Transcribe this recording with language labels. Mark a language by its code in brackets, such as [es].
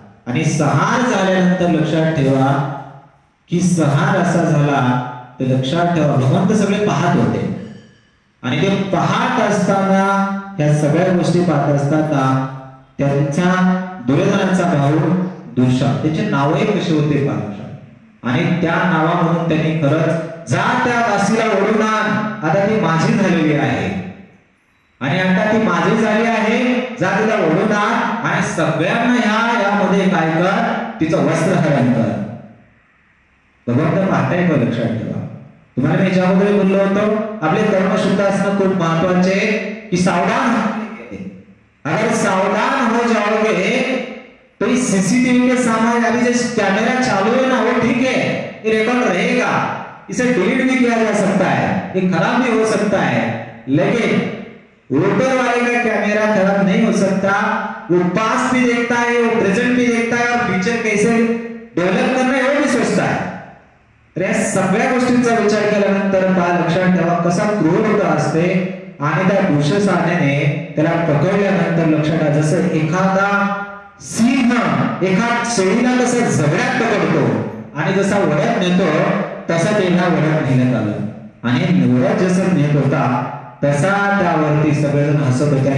[mr] आणि संहार झाल्यानंतर लक्षात ठेवा की संहार असा झाला तर लक्षात ठेवा भगवंत सगळे पाहत होते आणि ते पाहत असताना या सगळ्या गोष्टी पाहत असताना त्यांचा दुर्योधनाचा भाऊ दुशासन त्याचे नावही कसे होते पाहत आणि त्या नावामधून त्यांनी खरंच जा त्या दासीला ओढून आण, आता ती माझी झालेली आहे आणि आता ती माझी झाली आहे, जा तिला ओढून आण आणि सगळ्यांना यामध्ये काय कर, तिचं वस्त्र हरण कर. भगवंत पाहताय का, लक्षात ठेवा. तुम्हाला मी ज्यामध्ये बोललो होतो आपले कर्म शुद्ध असणं खूप महत्वाचे की [hi] सावधान, अगर सावधान हो जाओगे तो इस सीसीटीवी के सामने अभी जो कैमरा चालू है ना वो ठीक है, ये रिकॉर्ड रहेगा, इसे डिलीट भी किया जा सकता है, ये खराब भी हो सकता है, लेकिन ऊपर वाले का कैमरा खराब नहीं हो सकता, वो पास भी देखता है, वो प्रेजेंट भी देखता है और फ्यूचर कैसे डेव्हलप करना है वो भी सोचता है. [mr] या सगळ्या गोष्टींचा विचार केल्यानंतर काय लक्षात ठेवा कसा क्रूरता असते आणि त्या दुष्यसानेने त्याला पकडल्यानंतर लक्षात ठेवा जसं एखादा सिंह एखाद शेळीला कसं झगड्यात पकडतो आणि जसा वड्यात नेतो तसा त्यांना वड्यात नेण्यात आलं आणि वड्यात जसं नेत होता तसा त्यावरती सगळेजण हसत होते.